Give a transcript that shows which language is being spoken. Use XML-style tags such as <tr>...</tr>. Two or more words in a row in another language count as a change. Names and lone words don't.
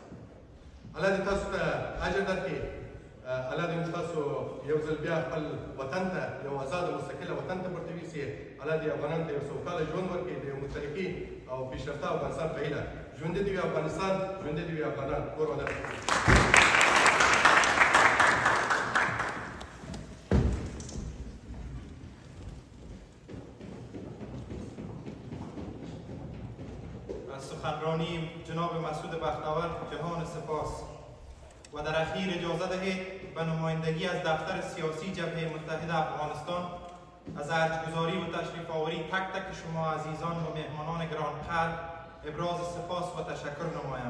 <ps>الله دې تاسو ته اجر درکړي. الله دې موږ تاسو یو ځل بیا خپل وطن ته، یو آزاد او مستقله وطن ته پورته ویسي. الله دې افغانانو ته یو سوکاله ژوند ورکړي، د یو مترقي او پیشرفته افغانستان په هیله. ژوندی دې وي افغانستان، ژوندی دې وي افغانان. کور ودان.</ps> <fa>سخنرانی جناب مسعود بختاور جهان سپاس و در اخیر اجازه دهید به نمایندگی از دفتر سیاسی جبهه متحده افغانستان از ارجگزاری و تشریف آوری تک تک شما عزیزان و مهمانان گرانقدر ابراز سپاس و تشکر نمایم.</fa>